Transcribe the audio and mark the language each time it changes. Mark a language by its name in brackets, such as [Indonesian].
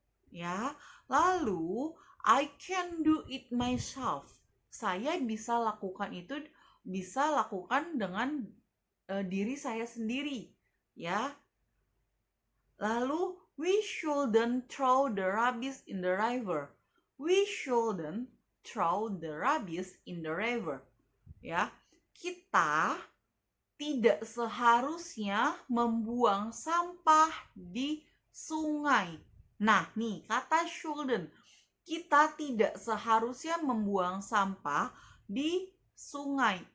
[English] Ya, lalu I can do it myself. [Indonesian] Saya bisa lakukan itu, bisa lakukan dengan diri saya sendiri. Ya. [English] Lalu we shouldn't throw the rubbish in the river. We shouldn't throw the rubbish in the river. [Indonesian] Ya, kita tidak seharusnya membuang sampah di sungai. Nah, nih kata shouldn't. Kita tidak seharusnya membuang sampah di sungai.